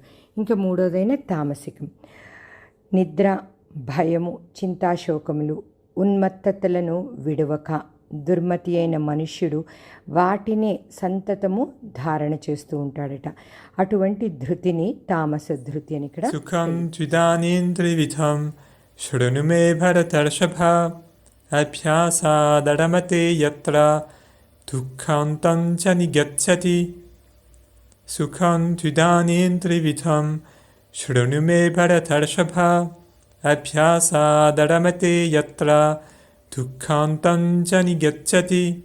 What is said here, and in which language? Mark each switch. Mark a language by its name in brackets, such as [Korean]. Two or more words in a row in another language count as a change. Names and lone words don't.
[Telugu] ఇంకా మూడోదైన తామసికం, నిద్ర, భయము, చింతాశోకములు, ఉన్మత్తతలను విడవక దుర్మతి అయిన మనుష్యుడు వాటినే సంతతము ధారణ చేస్తూ ఉంటాడట. అటువంటి ధృతిని తామస ధృతి అని ఇక్కడ. [Sanskrit] సుఖం త్విదానీం త్రివిధం శృణు మే భరతర్షభ अभ्यासादरमते यत्र दुःखान्तं च निगच्छति सुखं त्विदानीं त्रिविधं शृणु मे भरतर्षभ अभ्यासादरमते यत्र दुःखान्तं च निगच्छति